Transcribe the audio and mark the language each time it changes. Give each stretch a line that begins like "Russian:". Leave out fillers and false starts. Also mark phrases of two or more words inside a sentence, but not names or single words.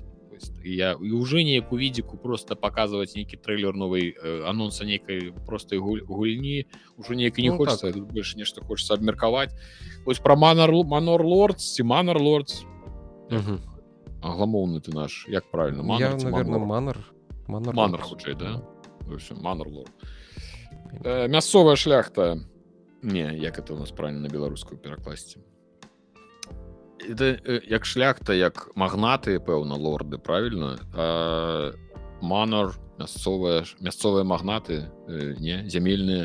Belarusian: І уже неяк у відзіку просто паказваць нейкі трэйлер новай анонса нейкай простай гульні уже неяк і не Ну, хочется, тут больш нешта хочется абмеркаваць. Вось пра Manor Lords ці Manor Lords. Мгм. Агламоўны ты наш, як правильно? Я, Manor ці
Russian: наверное,
Belarusian: Manor? Манор. Манор хутчэй, да? Manor Lord. Мясцовая шляхта. Не, як это у нас правильно на беларускую перакласці? Это як шляхта, як магнаты, пэўна, лорды, правильно? Манор, мясцовыя магнаты, не, зямельныя